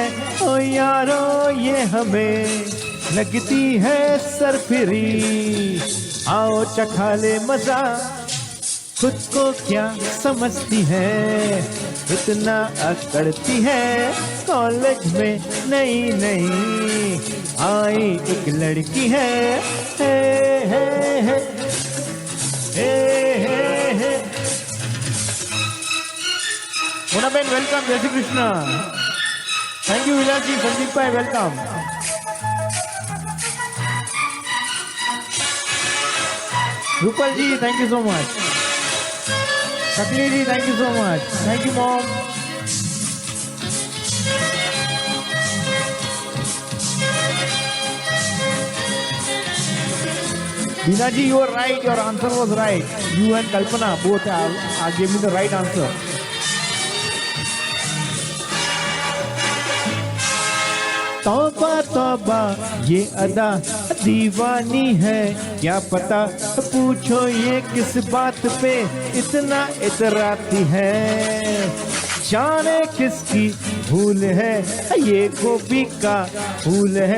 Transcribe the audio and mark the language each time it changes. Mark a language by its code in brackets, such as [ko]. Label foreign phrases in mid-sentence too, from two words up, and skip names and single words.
[hi] ओ यारो ये हमें लगती है सरफिरी, आओ चखा ले मजा। खुद को क्या समझती है, इतना अकड़ती है। कॉलेज में नई नई आई एक लड़की है। हे हे हे हे हे हे। मोनाबेन वेलकम, जय श्री कृष्ण। [en] thank you [hi] विलास जी, संदीप भाई वेलकम। [en] रूपल जी thank you so much. Sakli ji, thank you so much. Thank you, Mom. Dina ji, you are right. Your answer was right. You and Kalpana both gave me the right answer. [hi] तौबा तौबा ये अदा दीवानी है, क्या पता पूछो ये किस बात पे इतना इतराती है। जाने किसकी भूल है, ये गोभी का फूल है।